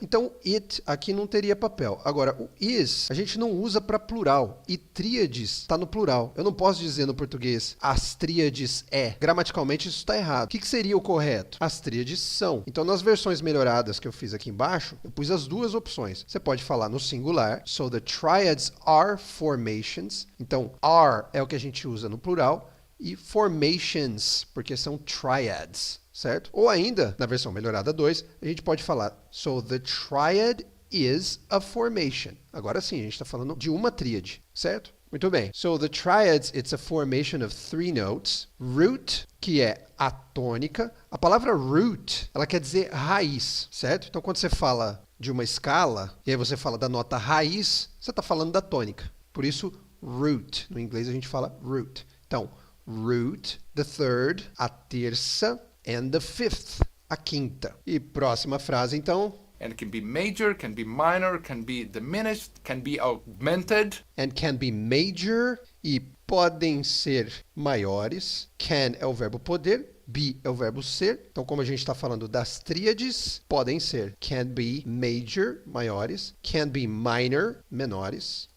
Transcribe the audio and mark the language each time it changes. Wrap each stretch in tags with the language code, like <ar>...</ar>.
<pt>Então, it aqui não teria papel. Agora, o is, a gente não usa para plural. E tríades está no plural. Eu não posso dizer no português, as tríades é. Gramaticalmente, isso está errado. O que seria o correto? As tríades são. Então, nas versões melhoradas que eu fiz aqui embaixo, eu pus as duas opções. Você pode falar no singular.</pt> <en>So, the triads are formations.</en> <pt>Então, are é o que a gente usa no plural. E formations, porque são triads. Certo? Ou ainda, na versão melhorada 2, a gente pode falar</pt> <en>so the triad is a formation.</en> <pt>Agora sim, a gente está falando de uma tríade, certo? Muito bem.</pt> <en>So the triads, it's a formation of 3 notes.</en> <pt>Root, que é a tônica. A palavra root, ela quer dizer raiz, certo? Então quando você fala de uma escala, e aí você fala da nota raiz, você está falando da tônica. Por isso, root. No inglês a gente fala root. Então, root,</pt> <en>the third,</en> <pt>a terça,</pt> <en>and the fifth,</en> <pt>a quinta. E próxima frase, então.</pt> <en>And it can be major, can be minor, can be diminished, can be augmented. And can be major</en> <pt>e podem ser maiores. Can é o verbo poder, be é o verbo ser. Então, como a gente está falando das tríades, podem ser</pt> <en>can be major,</en> <pt>maiores,</pt> <en>can be minor,</en> <pt>menores.</pt>